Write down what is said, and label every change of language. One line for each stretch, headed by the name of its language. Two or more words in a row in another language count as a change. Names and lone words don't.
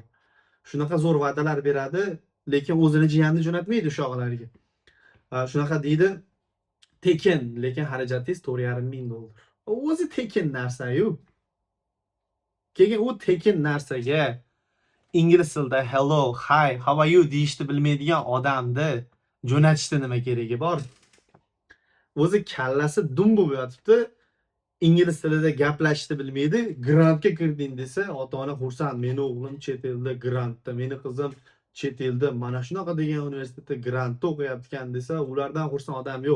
Uzbek: Shunaqa zo'r va'dalar beradi, lekin o'zini jiyanini jo'natmaydi o'shoqlarga. Shunaqa deydi, tekin, lekin xarajatingiz 4,5 ming dollar. O'zi tekin narsa-yu. Keyin u tekin narsaga ingliz tilida
English: hello, hi, how are you
Uzbek: deyishni bilmaydigan odamni jo'natishda nima keragi bor? O'zi kallasi dum bo'lib yotibdi, ingliz tilida gaplashishni bilmaydi, grantga kirding desa, ota-ona xursand, meni o'g'lim chet elda grantda, meni qizim chet elda mana shunaqa degan universitetda grantda o'qiyapti desa, ulardan xursand odam yo'q.